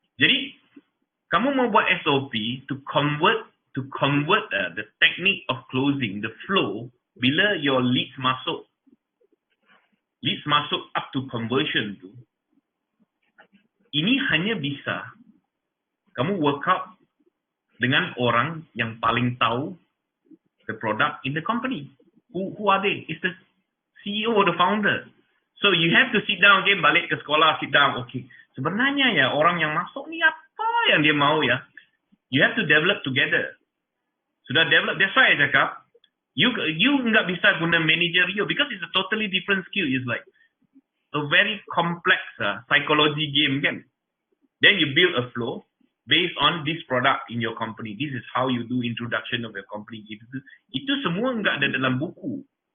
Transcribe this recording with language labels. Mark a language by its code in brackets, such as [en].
[ms] Jadi kamu mau buat [en] SOP to convert the technique of closing, the flow, [ms] bila [en] your leads [ms] masuk [en] up to conversion [ms] tu, ini hanya bisa kamu [en] work out [ms] dengan orang yang paling tahu [en] the product in the company. Who are they? It's the CEO or the founder. So you have to sit down again, [ms] balik ke sekolah, [en] sit down. [ms] Okay, sebenarnya ya orang yang masuk ni apa yang dia mau ya? [en] You have to develop together. [ms] Sudah [en] develop, that's why I [ms] cakap, [en] you [ms] nggak bisa guna [en] managerial because it's a totally different skill. It's like a very complex psychology game kan. Then you build a flow based on this product in your company. This is how you do introduction of your company. [ms] Itu semua nggak ada dalam buku.